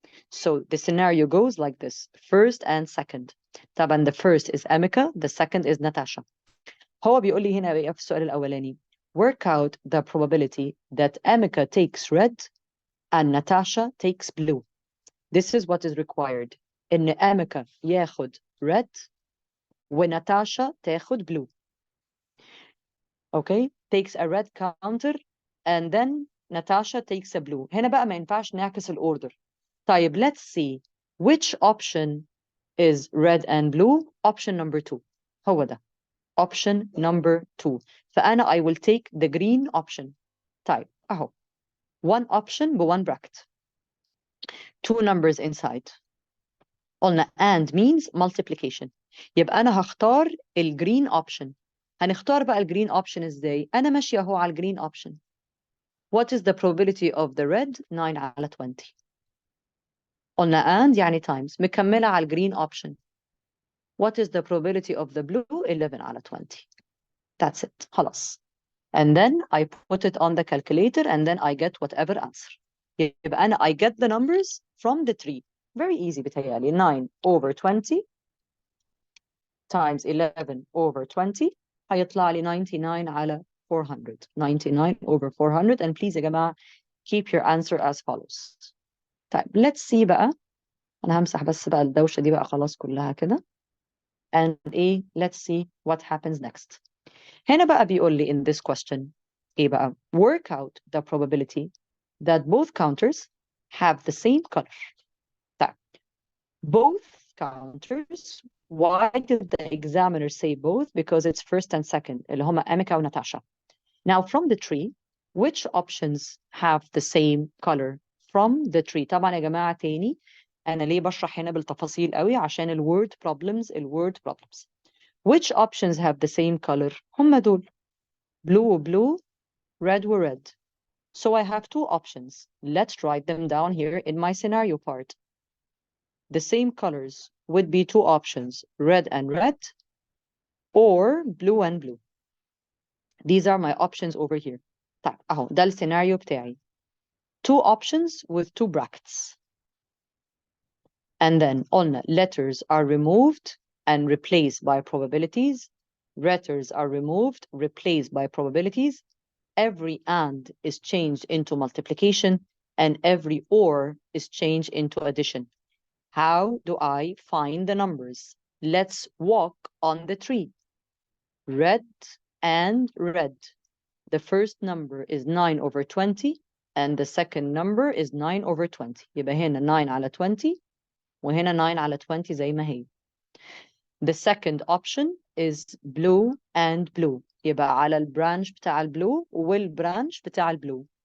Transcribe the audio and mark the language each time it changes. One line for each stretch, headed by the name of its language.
English: So the scenario goes like this, first and second. طبعا the first is Amika, the second is Natasha.
Arabic: هو بيقول لي هنا بقى في السؤال الأولاني,
English: work out the probability that Amika takes red and Natasha takes blue. This is what is required.
Arabic: إن Amika ياخد red وناتاشا تاخد blue.
English: Okay, takes a red counter and then Natasha takes a blue.
Arabic: هنا بقى ما ينفعش نعكس الأوردر.
English: طيب, let's see which option is red and blue. Option number 2.
Arabic: هو ده.
English: Option number 2. فأنا I will take the green option. طيب, أهو. One option ب1 bracket. 2 numbers inside. قلنا and means multiplication.
Arabic: يبقى أنا هختار الجرين option. هنختار بقى الجرين option إزاي؟ أنا ماشية أهو على الجرين option.
English: What is the probability of the red?
Arabic: 9 على 20. قلنا and يعني times. مكملة على الجرين option.
English: What is the probability of the blue? 11 على 20. That's it. خلاص. And then I put it on the calculator and then I get whatever answer.
Arabic: يبقى أنا
English: I get the numbers from the tree. Very easy بتهيألي. 9 over 20 times 11 over 20
Arabic: هيطلع لي 99 على 400.
English: 99 over 400. And please يا جماعة, keep your answer as follows. طيب, let's see بقى.
Arabic: أنا همسح بس بقى الدوشة دي بقى خلاص كلها كده.
English: And إيه, let's see what happens next.
Arabic: هنا بقى بيقول لي
English: in this question
Arabic: إيه بقى?
English: Work out the probability that both counters have the same color. طيب, both counters. Why did the examiner say both? Because it's first and second,
Arabic: اللي هما
English: Amika و Natasha. Now, from the tree, which options have the same color? From the tree.
Arabic: طبعا يا جماعة تاني, أنا ليه بشرح هنا بالتفاصيل قوي؟ عشان الword problems.
English: Which options have the same color?
Arabic: هما دول.
English: Blue, blue, red, red. So I have 2 options. Let's write them down here in my scenario part. The same colors would be 2 options, red and red, or blue and blue. These are my options over here. طيب, أهو ده السيناريو بتاعي. 2 options with 2 brackets. And then on letters are removed and replaced by probabilities. Letters are removed, replaced by probabilities. Every and is changed into multiplication, and every or is changed into addition. How do I find the numbers? Let's walk on the tree. Red and red. The first number is 9 over 20, and the second number is 9 over 20.
Arabic: يبقى هنا 9 على 20, وهنا 9 على 20 زي ما هي.
English: The second option is blue and blue.
Arabic: يبقى على البرانش بتاع البلو والبرانش بتاع البلو.